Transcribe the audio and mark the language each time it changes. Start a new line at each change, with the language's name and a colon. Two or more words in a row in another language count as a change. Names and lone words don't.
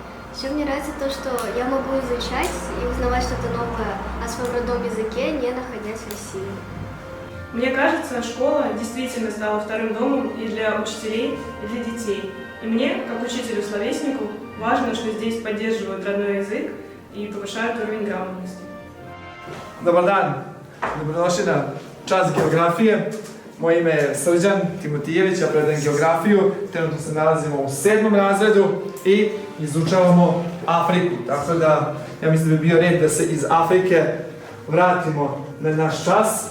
Russian: Еще мне нравится то, что я могу изучать и узнавать что-то новое о своем родном языке, не находясь в России. Мне кажется, школа действительно стала вторым домом и для учителей, и для детей. И мне, как учителю-словеснику, важно, что здесь поддерживают родной язык и повышают уровень грамотности.
Serbian: Dobar dan, dobrodošli na čas geografije. Moje ime je Srđan Timotijević, ja predajem geografiju. Trenutno se nalazimo u 7. razredu i izučavamo Afriku. Tako da, ja mislim da bi bio red da se iz Afrike vratimo na naš čas.